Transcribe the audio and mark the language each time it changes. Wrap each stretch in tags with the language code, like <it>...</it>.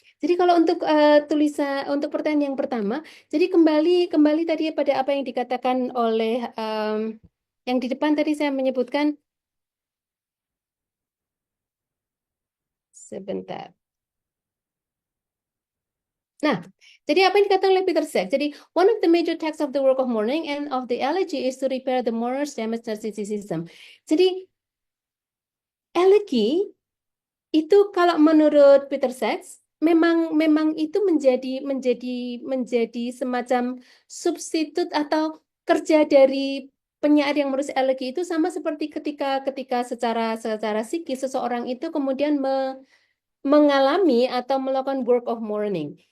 <id>Jadi kalau untuk untuk pertanyaan yang pertama, jadi kembali tadi pada apa yang dikatakan oleh yang di depan tadi saya menyebutkan sebentar. Nah, jadi apa yang dikatakan oleh Peter Sachs?</id> <en>Jadi, one of the major texts of the work of mourning and of the elegy is to repair the mourner's damaged narcissism.</en> <id>Jadi, elegy itu kalau menurut Peter Sachs memang itu menjadi semacam substitut atau kerja dari penyair yang menulis elegy itu, sama seperti ketika secara psikis seseorang itu kemudian mengalami atau melakukan work of mourning.</id>